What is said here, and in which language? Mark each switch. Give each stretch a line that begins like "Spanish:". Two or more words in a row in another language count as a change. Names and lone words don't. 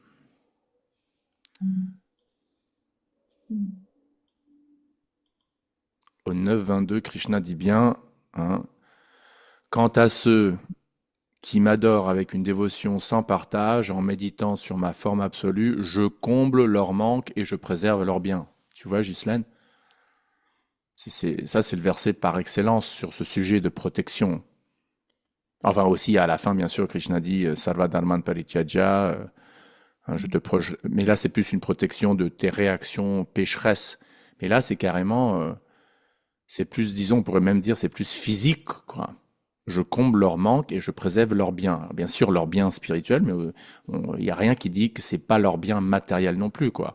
French: Au 9-22, Krishna dit bien, hein, quant à ceux qui m'adorent avec une dévotion sans partage, en méditant sur ma forme absolue, je comble leur manque et je préserve leur bien. Tu vois, Ghislaine? Ça, c'est le verset par excellence sur ce sujet de protection. Enfin, aussi, à la fin, bien sûr, Krishna dit «
Sanskrit: Sarva dharman parityaja
French: » mais là, c'est plus une protection de tes réactions pécheresses. Mais là, c'est carrément... c'est plus, disons, on pourrait même dire, c'est plus physique, quoi. Je comble leur manque et je préserve leur bien. Alors, bien sûr, leur bien spirituel, mais il n'y a rien qui dit que c'est pas leur bien matériel non plus, quoi.